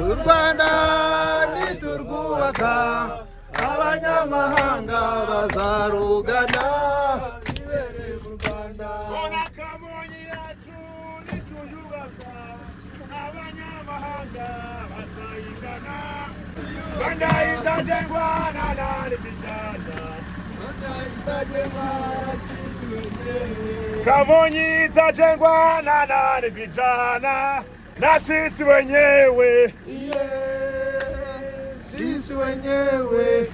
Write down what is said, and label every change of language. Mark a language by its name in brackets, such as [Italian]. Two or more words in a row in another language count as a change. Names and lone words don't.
[Kinyarwanda] U Rwanda niturwubaka, abanyamahanga bazarugana, ibereye mu Rwanda. Ona Kamonyi yacu nituyubaka, abanyamahanga bazayigana. [Swahili] Rwanda itajengwa na nani vijana, Rwanda itajengwa na sisi wenyewe. Kamonyi itajengwa na nani vijana, na sisi wenyewe. Sisi wenyewe.